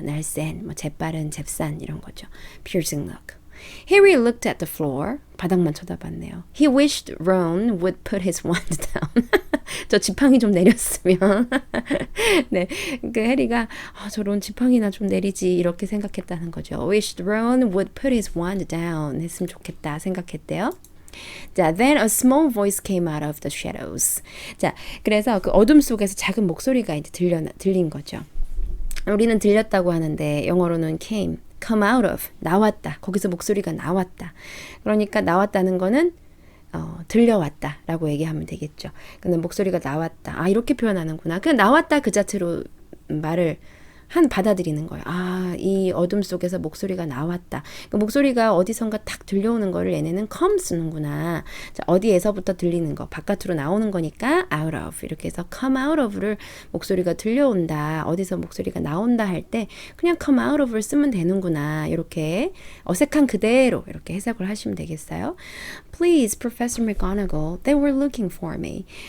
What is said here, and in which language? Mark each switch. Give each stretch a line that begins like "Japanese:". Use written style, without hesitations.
Korean: 날쌘, 뭐 재빠른, 잽싼 이런 거죠.
English: piercing look. Harry looked at the floor.
Korean: 바닥만 쳐다봤네요.
English: He wished Ron would put his wand down.
Korean: 저 지팡이 좀 내렸으면. 네, 그 해리가 저 론 지팡이나 좀 내리지 이렇게 생각했다는 거죠.
English: Wished Ron would put his wand down.
Korean: 했으면 좋겠다 생각했대요.
English: 자, then a small voice came out of the shadows.
Korean: 자, 그래서 그 어둠 속에서 작은 목소리가 이제 들린 거죠. 우리는 들렸다고 하는데 영어로는 come out of, 나왔다. 거기서 목소리가 나왔다. 그러니까 나왔다는 거는 들려왔다 라고 얘기하면 되겠죠. 근데 목소리가 나왔다. 이렇게 표현하는구나. 그냥 나왔다 그 자체로 말을 받아들이는 거예요. 아, 이 어둠 속에서 목소리가 나왔다. 그 목소리가 어디선가 탁 들려오는 거를 얘네는 come 쓰는구나. 자, 어디에서부터 들리는 거, 바깥으로 나오는 거니까 out of 이렇게 해서 come out of를 목소리가 들려온다. 어디서 목소리가 나온다 할 때 그냥 come out of를 쓰면 되는구나. 이렇게 어색한 그대로 이렇게 해석을 하시면 되겠어요.
English: Please, Professor McGonagall, they were looking for me.